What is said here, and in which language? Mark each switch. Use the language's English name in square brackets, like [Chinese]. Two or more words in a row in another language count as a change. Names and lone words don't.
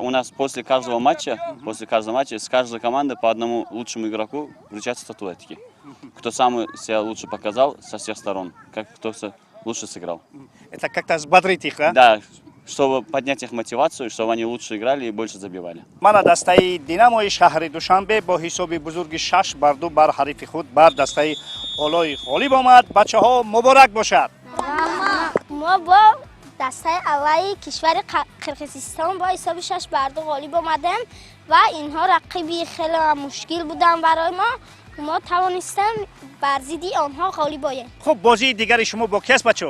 [Russian] У нас после каждого матча с каждой команды по одному лучшему игроку вручаются статуэтки. Кто сам себя лучше показал со всех сторон, кто лучше сыграл. Это как-то взбодрить их, да? Да, чтобы поднять их мотивацию, чтобы они лучше играли и больше забивали. [Tajik] Мана дастаи Динамои шаҳри Душанбе бо ҳисоби бузурги 6-2 бар ҳарифи худ бар дастаи Олои ғолиб омад. Бачаҳо муборак бошад. [Persian] ما با دسته اولی کشور قرقیزستان با حساب 6-2 غالب آمدیم و اینها رقیبی خیلی مشکل بودن برای ما توانستیم بر ضد آنها غالب آییم. خب بازی دیگری شما با کی است بچه‌ها؟